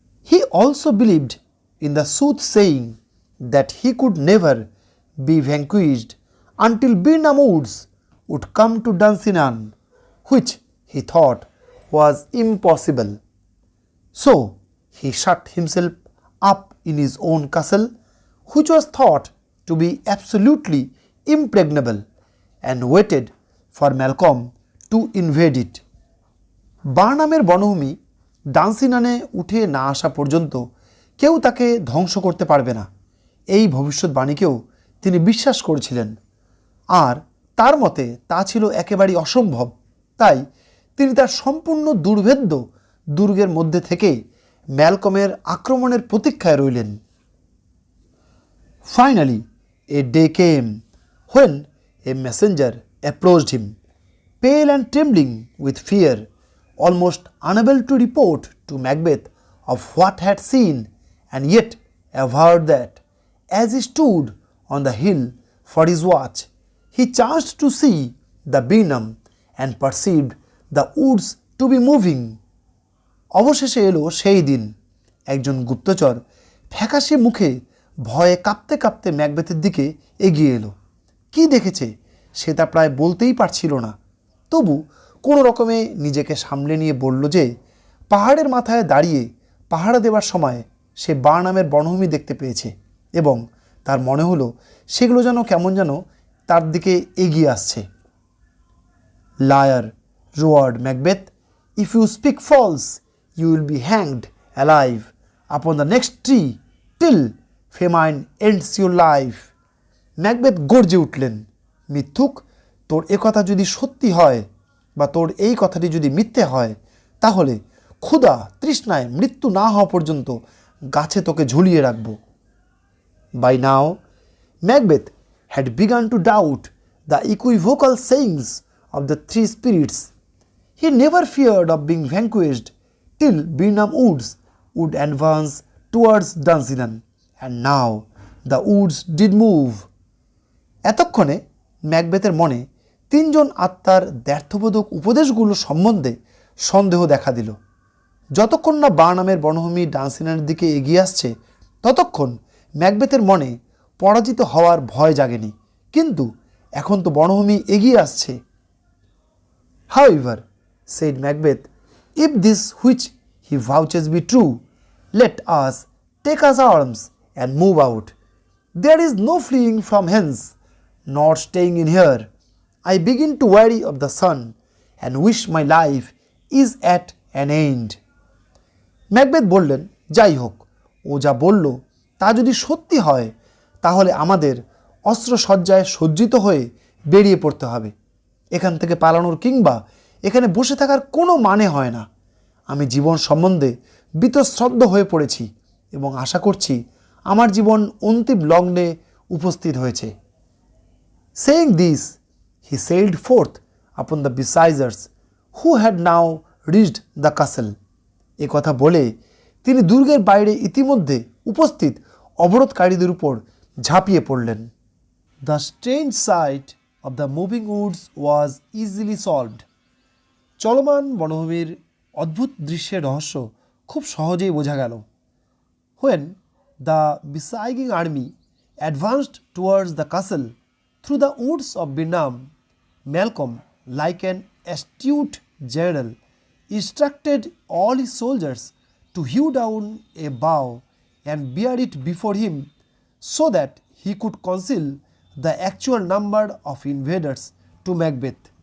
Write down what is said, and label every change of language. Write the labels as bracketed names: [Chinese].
[English] He also believed in the soothsaying that he could never be vanquished until Birnam Woods would come to Dunsinane, which he thought was impossible. So he shut himself up in his own castle, which was thought to be absolutely impregnable, and waited for Malcolm to invade it. [Bangla] বার্নামের বনভূমি ডান্সিনানে উঠে না আসা পর্যন্ত কেউ তাকে ধ্বংস করতে পারবে না, এই ভবিষ্যৎবাণীকেও তিনি বিশ্বাস করেছিলেন। আর তার মতে তা ছিল একেবারেই অসম্ভব, তাই তিনি তার সম্পূর্ণ দুর্ভেদ্য দুর্গের মধ্যে থেকে ম্যালকমের আক্রমণের প্রতীক্ষায় রইলেন। [English] Finally, a day came when a messenger approached him, pale and trembling with fear, almost unable to report to Macbeth of what had seen, and yet averred that, as he stood on the hill for his watch, he chanced to see the Birnam and perceived the woods to be moving. [Bangla] অবশেষে এলো সেই দিন। একজন গুপ্তচর ফ্যাকাশে মুখে ভয়ে কাঁপতে কাঁপতে ম্যাকবেথের দিকে এগিয়ে এলো। কি দেখেছে সে তা প্রায় বলতেই পারছিল না, তবু কোনো রকমে নিজেকে সামলে নিয়ে বলল যে পাহাড়ের মাথায় দাঁড়িয়ে পাহারা দেওয়ার সময় সে বার্নামের বনভূমি দেখতে পেয়েছে এবং তার মনে হলো সেগুলো যেন কেমন যেন তার দিকে এগিয়ে আসছে। [English] Liar, roared Macbeth, if you speak false, you will be hanged alive upon the next tree till famine ends your life. [Bangla] Macbeth গর্জে উঠলেন, মিথ্যুক, তোর এ কথা যদি সত্যি হয় বা তোর এই কথাটি যদি মিথ্যে হয়, তাহলে ক্ষুধা তৃষ্ণায় মৃত্যু না হওয়া পর্যন্ত গাছে তোকে ঝুলিয়ে রাখব। [English] By now, Macbeth had begun to doubt the equivocal sayings of the three spirits. He never feared of being vanquished till Birnam Woods would advance towards Dunsinane, and now the woods did move. [Bangla] এতক্ষণে ম্যাকবেথের মনে তিনজন আত্মার দ্ব্যর্থবোধক উপদেশগুলো সম্বন্ধে সন্দেহ দেখা দিল। যতক্ষণ না বার্নামের বনভূমি ডান্সিনানের দিকে এগিয়ে আসছে ততক্ষণ ম্যাকবেথের মনে পরাজিত হওয়ার ভয় জাগেনি, কিন্তু এখন তো বনভূমি এগিয়ে আসছে। [English] However, said Macbeth, if this which he vouches be true, let us take us arms and move out. There is no fleeing from hence, nor staying in here. I begin to weary of the sun, and wish my life is at an end. [Bangla] Macbeth বললেন, যাই হোক, ও যা বলল তা যদি সত্যি হয় তাহলে আমাদের অস্ত্রসজ্জায় সজ্জিত হয়ে বেরিয়ে পড়তে হবে। এখান থেকে পালানোর কিংবা এখানে বসে থাকার কোনো মানে হয় না। আমি জীবন সম্বন্ধে বীতশ্রদ্ধ হয়ে পড়েছি এবং আশা করছি আমার জীবন অন্তিম লগ্নে উপস্থিত হয়েছে। [English] Saying this, he sailed forth upon the besiegers, who had now reached the castle. [Bangla] এ কথা বলে তিনি দুর্গের বাইরে ইতিমধ্যে উপস্থিত অবরোধকারীদের উপর ঝাঁপিয়ে পড়লেন। [English] The strange sight of the moving woods was easily solved. [Bangla] চলমান বনভূমির অদ্ভুত দৃশ্যের রহস্য খুব সহজেই বোঝা গেল। [English] When the besieging army advanced towards the castle through the woods of Birnam, Malcolm, like an astute general, instructed all his soldiers to hew down a bough and bear it before him so that he could conceal the actual number of invaders to Macbeth.